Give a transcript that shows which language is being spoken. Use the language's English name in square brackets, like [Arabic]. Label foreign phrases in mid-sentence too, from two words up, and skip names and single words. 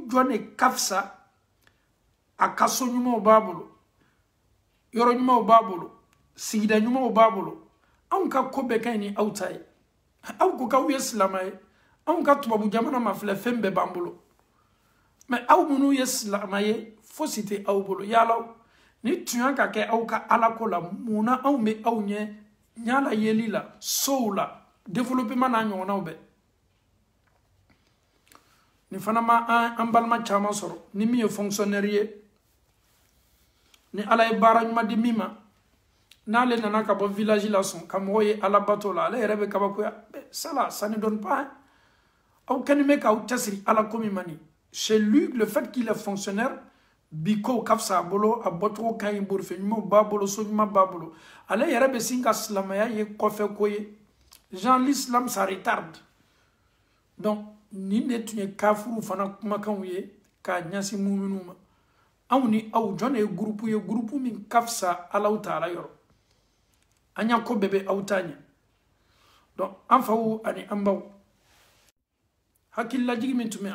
[Bambara] jɔn de ka fisa a kaso ɲumanw b'a bolo yɔrɔ ɲumanw b'a bolo sigida ɲumanw b'a bolo anw ka ko bɛɛ ka ɲi ni aw ta ye aw ko k'aw ye silama ye anw ka tubabu jamana ma filɛ fɛn bɛɛ b'an bolo mais aw minnu ye silama ye fosi tɛ aw bolo yalaw ni tuɲa ka kɛ aw ka alako la mun na anw bɛ aw ɲɛ ɲala yeli la sow la développement n'a ɲɔgɔnnaw bɛɛ nin fana ma an balima caman sɔrɔ ni min ye fonctionnaire ye ni ala ye baara ɲuman di min ma n'ale nana ka bɔ village la sɔn ka mɔgɔw ye ala bato la ale yɛrɛ bɛ kabakoya sala [French] ça ne donne pas [Bambara] aw kɛni bɛ k'aw cɛsiri ala ko min ma nin [French] chez lui le fait qu'il est fonctionnaire [Bambara] bi ko ka fisa a bolo a bɔcogo ka ɲi borifɛ ɲumanw b'a bolo so ɲuman b'a bolo ale yɛrɛ bɛ sin ka silamɛya ye kɔfɛ ko ye [French] genre l'islam ça retarde [Bambara] donc nin de tun ye kafiriw fana kumakanw ye k'a ɲɛsin muminw ma anw ni aw jɔn de ye gurupu min ka fisa [Arabic] Allahu Ta'ala [Bambara] yɔrɔ an y'a ko bɛɛ bɛ aw ta ɲɛ donc an faw ani an baw hakililajigi min tun bɛ